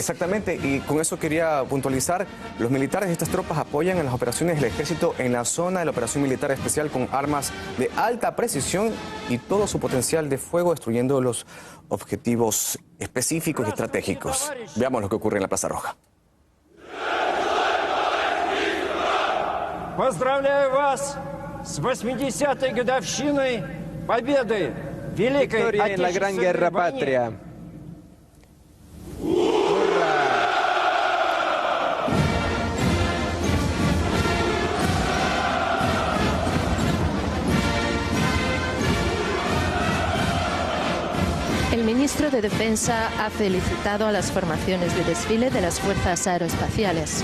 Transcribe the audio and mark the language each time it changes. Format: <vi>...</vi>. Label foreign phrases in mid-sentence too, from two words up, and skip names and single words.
<es>Exactamente, y con eso quería puntualizar, los militares de estas tropas apoyan en las operaciones del ejército en la zona de la operación militar especial con armas de alta precisión y todo su potencial de fuego, destruyendo los objetivos específicos y estratégicos. Veamos lo que ocurre en la Plaza Roja.</es> <ru>Поздравляю вас с 80-й годовщиной победы в Великой</ru> <es>Victoria en la Gran Guerra</es> <ru>Отечественной войне.</ru> <es>Patria. El ministro de Defensa ha felicitado a las formaciones de desfile de las fuerzas aeroespaciales.</es>